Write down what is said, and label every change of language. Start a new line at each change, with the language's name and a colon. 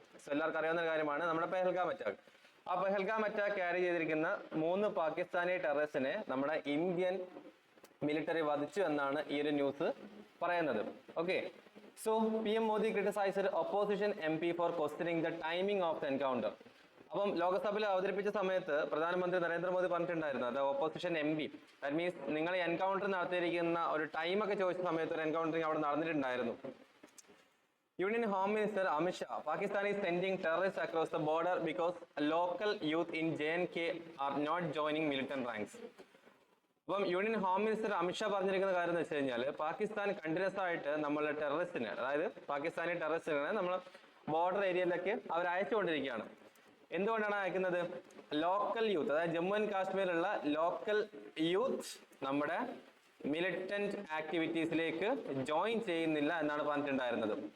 English: So Pahalgam attack. A Pahalgam attack carried 3 Pakistani terrorists in Indian military
Malayalam: vadichu എന്നാണ് ഈ ഒരു news പറയുന്നത്.
English: Okay. So PM Modi criticized opposition MP for questioning the timing of the encounter.
Malayalam: അപ്പം ലോകസഭയിൽ അവതരിപ്പിച്ച സമയത്ത് പ്രധാനമന്ത്രി നരേന്ദ്രമോദി പറഞ്ഞിട്ടുണ്ടായിരുന്നു അത് ഓപ്പോസിഷൻ MP. ദാറ്റ് മീൻസ് നിങ്ങൾ എൻകൗണ്ടർ നടത്തിയിരിക്കുന്ന ഒരു ടൈം ഒക്കെ ചോദിച്ച സമയത്ത് ഒരു എൻകൗണ്ടറിംഗ് അവിടെ നടന്നിട്ടുണ്ടായിരുന്നു.
English: Union Home Minister Amit Shah, Pakistan is sending terrorists across the border because local youth in J&K are not joining militant ranks.
Malayalam: അപ്പം യൂണിയൻ ഹോം മിനിസ്റ്റർ അമിത്ഷാ പറഞ്ഞിരിക്കുന്ന കാര്യം എന്ന് വെച്ച് കഴിഞ്ഞാൽ പാകിസ്ഥാൻ കണ്ടിന്യൂസ് ആയിട്ട് നമ്മളെ ടെററിസ്റ്റിനെ അതായത് പാകിസ്ഥാനി ടെററിസ്റ്റിനെ നമ്മൾ ബോർഡർ ഏരിയയിലേക്ക് അവർ അയച്ചുകൊണ്ടിരിക്കുകയാണ്. എന്തുകൊണ്ടാണ് അയക്കുന്നത്? ലോക്കൽ യൂത്ത്, അതായത് ജമ്മു ആൻഡ് കാശ്മീരിലുള്ള ലോക്കൽ യൂത്ത് നമ്മുടെ മിലിറ്റന്റ് ആക്ടിവിറ്റീസിലേക്ക് ജോയിൻ ചെയ്യുന്നില്ല എന്നാണ് പറഞ്ഞിട്ടുണ്ടായിരുന്നത്.